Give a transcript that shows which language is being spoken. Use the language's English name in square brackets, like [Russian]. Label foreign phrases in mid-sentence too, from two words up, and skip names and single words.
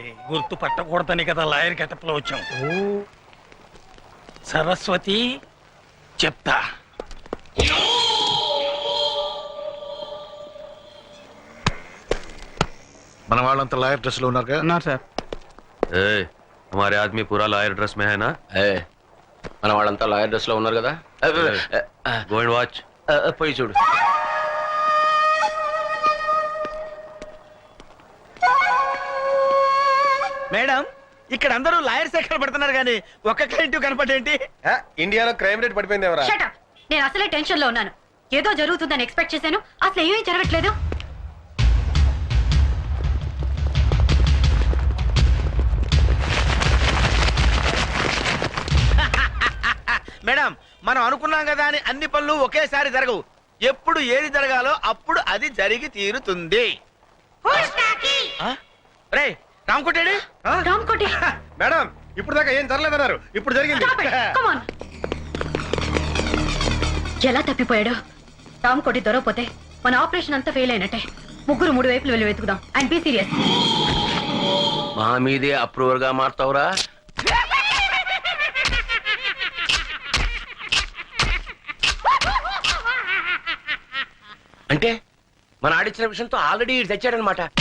[Telugu] గుర్తు పట్టకూడదని కదా [English] lawyer getup [Telugu] లో వచ్చాం. సరస్వతి చెప్తా. మన వాళ్ళంతా [English] lawyer dress [Telugu] లో ఉన్నారుగా? ఉన్నారు సార్. [Hindi] ए, हमारे आदमी पूरा [English] lawyer dress [Hindi] में है ना? [Telugu] మన వాళ్ళంతా [English] lawyer dress [Telugu] లో ఉన్నారు కదా. [English] Go and watch. [Telugu] పోయి చూడు. మేడం, ఇక్కడ అందరూ లాయర్స్ ఎక్కడ పడుతున్నారు కానీ ఒక్క క్లయింట్ కనపడేంటి? ఇండియాలో [English] crime rate [Telugu] పడిపోయింది ఎవరా? [English] Shut up. [Telugu] నేను అసలే టెన్షన్ లో ఉన్నాను. ఏదో జరుగుతుందని ఎక్స్పెక్ట్ చేశాను, అసలు ఏమీ జరగట్లేదు. మేడం, మనం అనుకున్నాం కదా అని అన్ని పనులు ఒకేసారి జరగవు. ఎప్పుడు ఏది జరగాలో అప్పుడు అది జరిగి తీరుతుంది. రేయ్, రామకోటేడి? రామ్కోటి, మేడం, ఇప్పుడు దాకా ఏం జరగలేదన్నారు, ఇప్పుడు జరిగింది. [English] stop it. Come on. [Telugu] ఎలా తప్పిపోయాడు? రామ్కోటి దొరకపోతే మన ఆపరేషన్ అంతా ఫెయిల్ అయినట్టే. ముగ్గురు మూడు వైపులు వెళ్ళి వెతుకుదాం. [English] and be serious. [Telugu] మా మీదే అప్రూవర్ గా మారుతావురా? అంటే మన ఆడిచ్చిన విషయంతో ఆల్రెడీ తెచ్చాడనమాట.